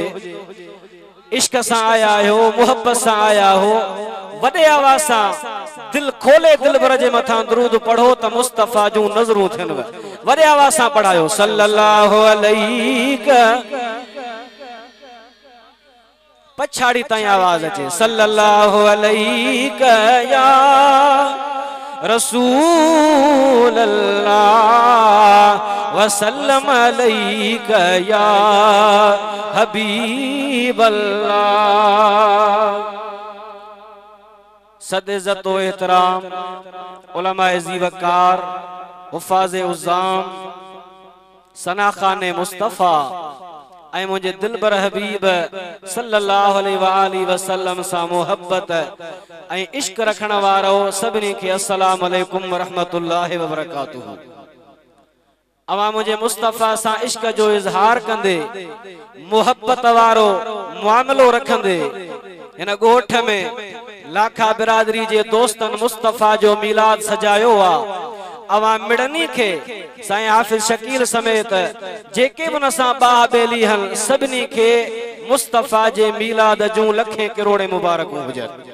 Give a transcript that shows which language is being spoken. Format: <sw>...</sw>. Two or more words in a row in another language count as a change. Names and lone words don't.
<sd>इश्क सां आया हो, मोहब्बत सां आया हो, वडे आवाज़ सां दिल खोले दिल भर जे मथा दुरूद पढ़ो त मुस्तफा जूं नज़रूं थियनव। वडे आवाज़ सां पढ़ायो</sd> <ar>صلى الله عليه.</ar> <sd>पछाड़ी ताईं आवाज़ अचे</sd> <ar>صلى الله عليه يا رسول الله وسلم عليك يا حبيب الله.</ar> <sd>सद इज़्ज़त व एहतराम उलमाए ज़ीवकार हुफ़ाज़े उज़्ज़ाम सनाख़ाने मुस्तफ़ा ऐं मुझे दिलबर हबीब</sd> <ar>صلى الله عليه وسلم</ar> <sd>सां मोहब्बत ऐं इश्क रखण वारो सभिनी खे</sd> <ar>السلام عليكم ورحمة الله وبركاته.</ar> <sd>अवां मुझे मुस्तफ़ा सां इश्क जो इज़हार कंदे मोहब्बत वारो मुआमलो रखंदे इन ॻोठ में लाखा बिरादरी जे दोस्तन मुस्तफ़ा जो मीलाद सजायो आ। अवां मिड़नी खे साईं हाफ़िज़ शकील समेत जेके बि नसां बाह बेली हल सभिनी खे मुस्तफ़ा जे मीलाद जूं लखें करोड़े मुबारकूं हुजनि।</sd>